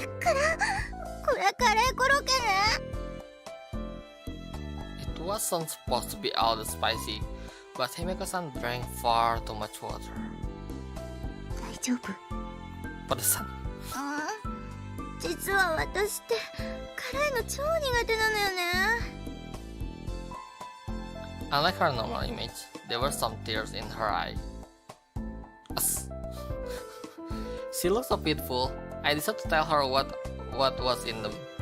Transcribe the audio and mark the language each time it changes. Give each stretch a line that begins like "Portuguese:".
Japanese: てっからこれカレーコロッケね。
English: It wasn't supposed to be all that spicy, but Himeko-san drank far too much water.
Japanese: 大丈夫？
Indonesian: Pedesan.
Japanese: 実は私って辛いの超苦手なのよね。
English: Unlike her normal image, there were some tears in her eye. She looked so pitiful. I decided to tell her what was in them.